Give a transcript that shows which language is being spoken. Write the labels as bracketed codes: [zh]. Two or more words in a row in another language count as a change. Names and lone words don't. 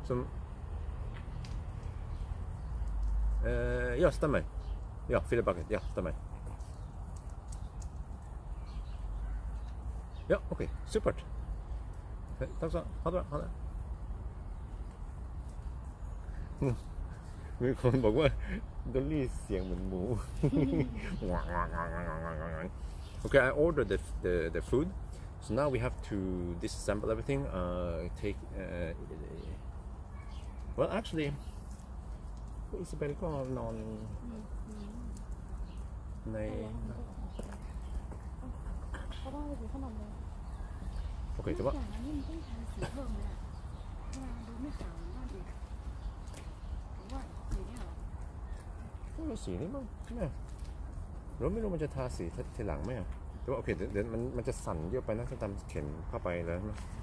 [no] Ja, stemmer. Ja, filetbakken. Ja, stemmer. Ja, ok. Supert. Takk skal du ha. Ha det bra. Ha det. Vi kommer bare det lyser [th] สียง เหมือน หมู [en] Okay, I ordered the food. So now we have to disassemble everything. Well, actually, Isabel [th] ก็นอนใน เขาต้องไปซื้อขนมเลย โอเคแต่ว่า อย่างนั้นนี่มันต้องทาสีเพิ่มเลยอ่ะทำไมมันดูไม่ขาวเหมือนบ้านอื่นหรือว่าสีเนี่ยเหรอ ก็สีนี้มั้งเนี่ยเราไม่รู้มันจะทาสีทีหลังไหมอ่ะแต่ว่าโอเคเดี๋ยวมันจะสั่นเยอะไปนะถ้าตามเข็มเข้าไปแล้วนะ